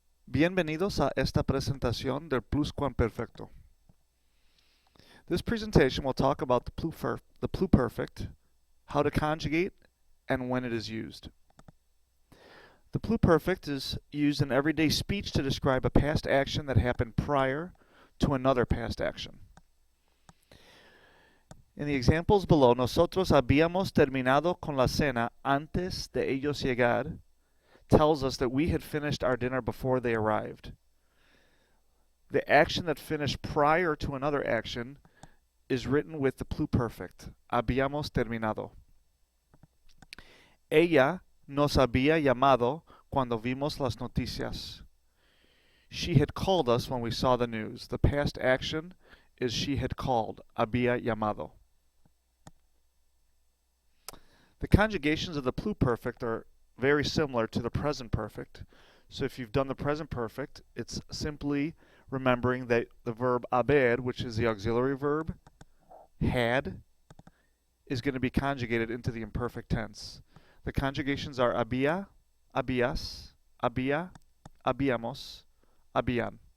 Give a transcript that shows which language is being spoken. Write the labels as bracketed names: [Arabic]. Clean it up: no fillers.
[Spanish] Bienvenidos a esta presentación del pluscuamperfecto. [English] This presentation will talk about the pluperfect, how to conjugate, and when it is used. The pluperfect is used in everyday speech to describe a past action that happened prior to another past action. In the examples below, [Spanish] nosotros habíamos terminado con la cena antes de ellos llegar [English] tells us that we had finished our dinner before they arrived. The action that finished prior to another action is written with the pluperfect. [Spanish] Habíamos terminado. Ella nos había llamado cuando vimos las noticias. [English] She had called us when we saw the news. The past action is she had called. [Spanish] Había llamado. [English] The conjugations of the pluperfect are very similar to the present perfect. So if you've done the present perfect, it's simply remembering that the verb haber, which is the auxiliary verb, had, is going to be conjugated into the imperfect tense. The conjugations are [Spanish] había, habías, había, habíamos, habían.